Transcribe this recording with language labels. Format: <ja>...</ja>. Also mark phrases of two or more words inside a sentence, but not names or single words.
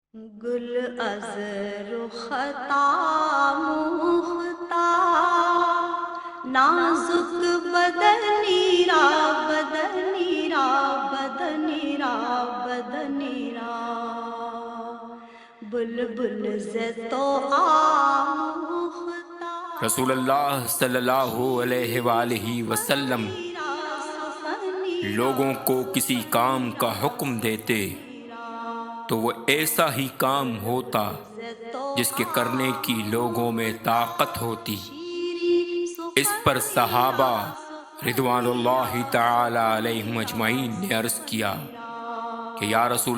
<fa>گل از رختا مختا نازک بدنی را بدنی را بدنی را بدنی را بلبل ز تو آموختا</fa> <ur>رسول اللہ صلی اللہ علیہ وآلہ وسلم لوگوں کو کسی کام کا حکم دیتے تو وہ ایسا ہی کام ہوتا جس کے کرنے کی لوگوں میں طاقت ہوتی۔ اس پر صحابہ رضوان اللہ تعالی علیہم اجمعین نے عرض کیا کہ یا رسول</ur>